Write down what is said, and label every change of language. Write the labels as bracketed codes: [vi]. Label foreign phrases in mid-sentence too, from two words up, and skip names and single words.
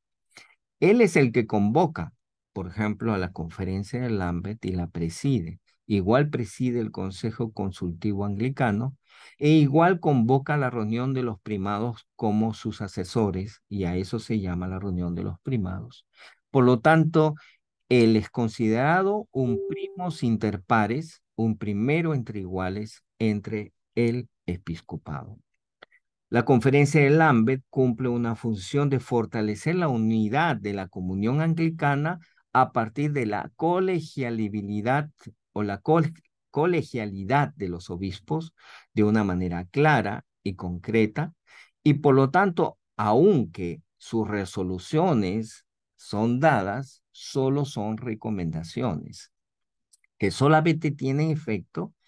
[es] Él es el que convoca, por ejemplo, a la conferencia de Lambeth y la preside. Igual preside el Consejo Consultivo Anglicano e igual convoca a la reunión de los primados como sus asesores, y a eso se llama la reunión de los primados. Por lo tanto, él es considerado un [la] primus inter pares, [es] un primero entre iguales entre el episcopado. La conferencia de Lambeth cumple una función de fortalecer la unidad de la comunión anglicana a partir de la colegialidad o la colegialidad de los obispos de una manera clara y concreta, y por lo tanto, aunque sus resoluciones son dadas, solo son recomendaciones que solamente tienen efecto